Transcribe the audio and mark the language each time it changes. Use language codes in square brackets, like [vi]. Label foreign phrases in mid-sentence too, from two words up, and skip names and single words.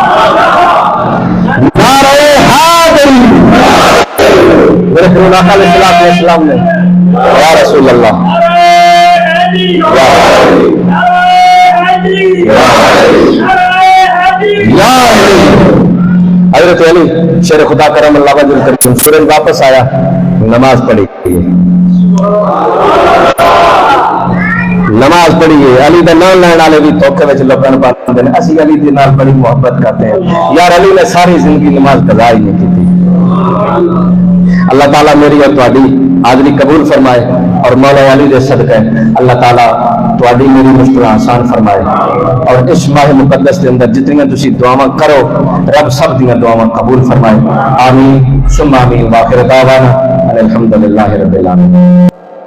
[ur] نعرہ حاضری میرے خدا [ar] علیہ السلام [ur] نے [ar] یا رسول اللہ [ur] یا حضرت علی شیر خدا [ar] کرم اللہ وجل کریم [ur] سورج واپس آیا نماز پڑھی [pa] نماز پڑھیے علی دے نال لین والے بھی دھوکے وچ لبن پاندے نے اسی علی دے نال بڑی [ur] محبت کرتے ہیں یار علی نے ساری زندگی نماز قضا ہی نہیں کی اللہ تعالیٰ میری اور تہاڈی حاضری قبول فرمائے اور مولا علی دے صدقے اللہ تعالیٰ تہاڈی میری مشکل آسان فرمائے اور اس ماہ مقدس کے اندر [pa] جتنی تسی دعاواں کرو رب سب دی دعاواں [ur] قبول فرمائے [ar] آمین ثم آمین واخر دعوانا الحمدللہ رب العالمین